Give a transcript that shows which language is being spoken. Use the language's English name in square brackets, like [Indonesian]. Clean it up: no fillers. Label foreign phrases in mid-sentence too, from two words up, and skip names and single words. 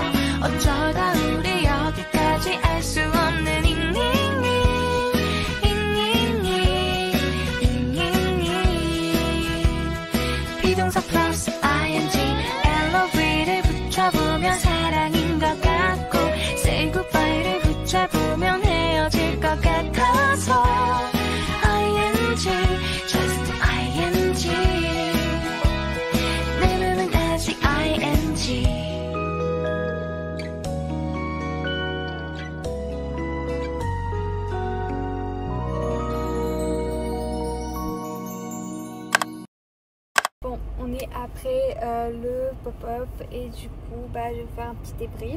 [Korean] 어쩌다 우리 여기까지 알 수 없는 비동사 플러스 ing LOV를 붙여보면 사랑인 것 같고 [English] say goodbye [Korean] 를 붙여보면 헤어질 것 같아서 [English] ing just ing [Korean] 내 맘은 아직 ing. [French] Bon, on est après le pop-up et du coup je vais faire un petit débrief.